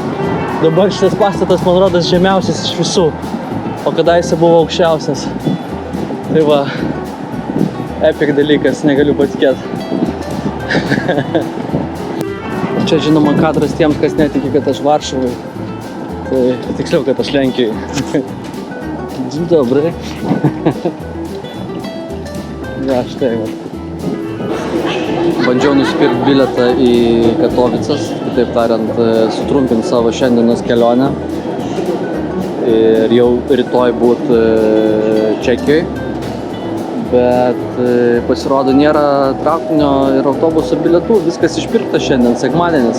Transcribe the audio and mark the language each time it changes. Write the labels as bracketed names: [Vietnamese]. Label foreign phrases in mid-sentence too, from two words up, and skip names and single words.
[Lithuanian] Dabar šitas pastatas, man rodos, žemiausias iš visų, o kadaise buvo aukščiausias. Tai va, epic dalykas, negaliu patikėti. Čia žinoma kadras tiems, kas netiki, kad aš Varšuvai. Tai tiksliau, kad aš Lenkijai. [Polish] Dzień dobry. Ja, [Lithuanian] štai va. Bandžiau nusipirkti bilietą į Katovicas, kitaip tariant, sutrumpinti savo šiandienos kelionę ir jau rytoj būt Čekijoj. Bet pasirodo nėra traukinio ir autobuso bilietų, viskas išpirkta šiandien, sekmadienis.